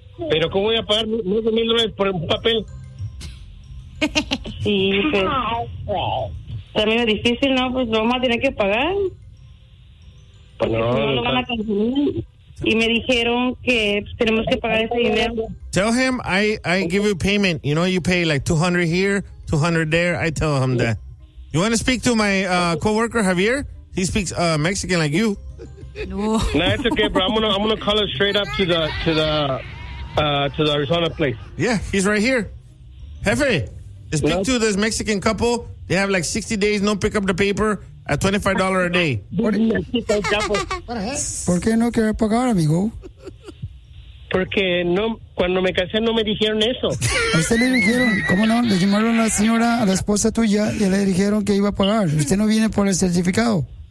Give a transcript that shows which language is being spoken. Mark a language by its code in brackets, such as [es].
[es] ¿Pero cómo voy a pagar $1,000 por un papel? Sí, pues también es difícil, ¿no? Pues lo vamos a tener que pagar porque no, si no lo van a conseguir. Y me dijeron que tenemos que pagar ese dinero. [en] Tell him I give you payment. You know, you pay like $200 here, $200 there. I tell him that. You want to speak to my coworker Javier? He speaks Mexican like you. No, it's okay, bro. I'm gonna call it straight up to the Arizona place. Yeah, he's right here. Jefe, speak to this Mexican couple. They have like 60 days, no pick up the paper. At $25 a day. [es] ¿Por qué no quiere pagar, amigo? Porque no, cuando me casé no me dijeron eso. ¿A usted le dijeron? ¿Cómo no? Le llamaron a la señora, a la esposa tuya, y le dijeron que iba a pagar. ¿Usted no viene por el certificado?